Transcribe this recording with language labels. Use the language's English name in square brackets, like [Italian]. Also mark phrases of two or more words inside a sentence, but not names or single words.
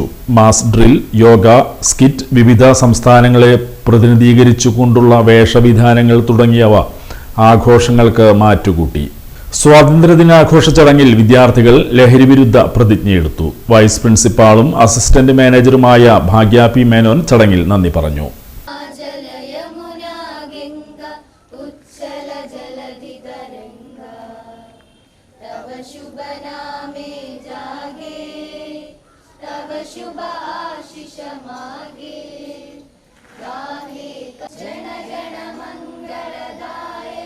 [English] mass drill, [Malayalam] യോഗ, സ്കിറ്റ്, വിവിധ സംസ്ഥാനങ്ങളെ പ്രതിനിധീകരിച്ചുകൊണ്ടുള്ള വേഷവിധാനങ്ങൾ തുടങ്ങിയവ ആഘോഷങ്ങൾക്ക് മാറ്റുകൂട്ടി. സ്വാതന്ത്ര്യദിനാഘോഷ ചടങ്ങിൽ വിദ്യാർത്ഥികൾ ലഹരിവിരുദ്ധ പ്രതിജ്ഞയെടുത്തു. വൈസ് പ്രിൻസിപ്പാളും അസിസ്റ്റന്റ് മാനേജറുമായ ഭാഗ്യ P. മേനോൻ ചടങ്ങിൽ നന്ദി പറഞ്ഞു. [Bangla] শুভ নামে জাগে তব শুভ আশিস মাগে গাহে জন গণ মঙ্গলদায়ক।